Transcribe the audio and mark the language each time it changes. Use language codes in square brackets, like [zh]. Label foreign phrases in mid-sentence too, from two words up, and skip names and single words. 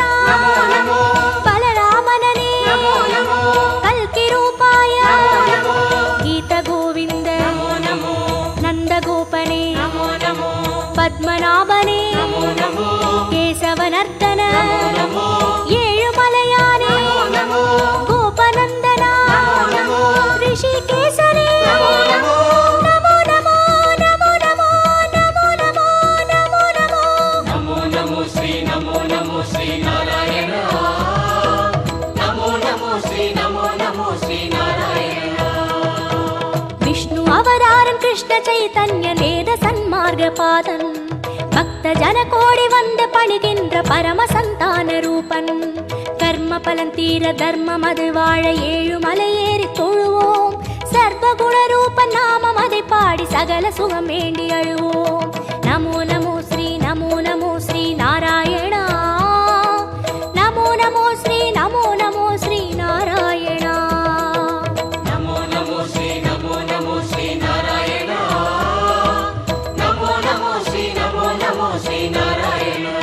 [sa] नमो नमो। बलरामनने नमो नमो। कल्कि रूपाय नमो नमो। गीत गोविंद नमो नमो। नंद गोपने नमो नमो। पद्मनाभने नमो नमो। केशवनर्दन नमो नमो। [ta] ஏழு மலையானே [sa] नमो नमो। गोपनंदना नमो नमो। ऋषिकेशने नमो नमो। नमो नमो नमो नमो नमो नमो नमो नमो। नमो नमो श्री नारायण। नमो नमो श्री नारायण। [ta] விஷ்ணு அவதாரன் கிருஷ்ண சைதன்ய வேத சன்மார்க்க பாதன், பக்த ஜன கோடி வந்த பணிகின்ற பரம சந்தான ரூபன். கர்ம பலன் தீர தர்மம் அது வாழ ஏழு மலை ஏறி தொழுவோம். சர்வகுண ரூபன் நாமம் அதை பாடி சகல சுகம் வேண்டி அழுவோம். [sa] नमो नमो श्री नारायणा. नमो नमो श्री नारायणा. नमो नमो श्री नारायण। नमो नमो श्री नारायण।